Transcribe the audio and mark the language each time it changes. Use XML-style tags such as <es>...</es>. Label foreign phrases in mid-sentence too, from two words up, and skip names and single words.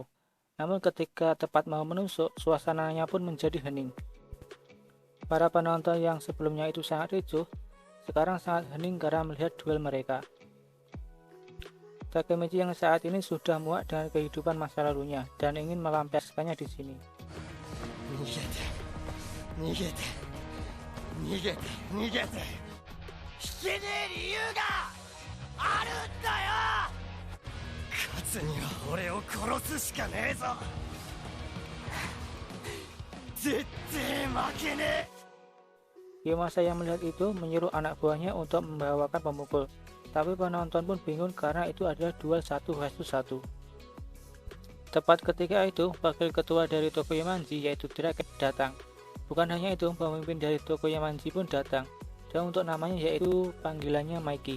<id>Namun ketika tepat mau menusuk, suasananya pun menjadi hening. Para penonton yang sebelumnya itu sangat ricuh, sekarang sangat hening karena melihat duel mereka. Takemichi yang saat ini sudah muak dengan kehidupan masa lalunya dan ingin melampiaskannya di sini.</id> <ja>逃げて逃げて逃げて引けねえ理由があるんだよ。勝つには俺を殺すしかねえぞ。絶対負けねえ。</ja> <id>Kiyomasa yang melihat itu menyuruh anak buahnya untuk membawakan pemukul, tapi penonton pun bingung karena itu adalah duel 1 vs 1. Tepat ketika itu, wakil ketua dari Tokoyamaji yaitu Draken datang. Bukan hanya itu, pemimpin dari Tokoyamaji pun datang, dan untuk namanya yaitu panggilannya Maiki.</id>